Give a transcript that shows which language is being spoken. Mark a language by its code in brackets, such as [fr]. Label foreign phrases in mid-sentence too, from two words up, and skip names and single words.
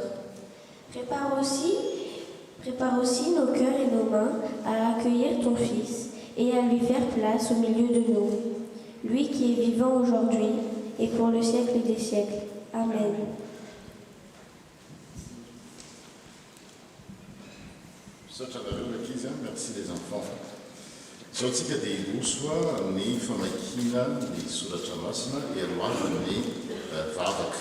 [fr] Prépare aussi nos cœurs et nos mains à accueillir ton Fils et à lui faire place au milieu de nous. Lui qui est vivant aujourd'hui et pour le siècle des siècles. Amen. Merci les enfants. [mg] Zotsika dia hosoa ny famakiana ny soratra masina eroavany vavaka.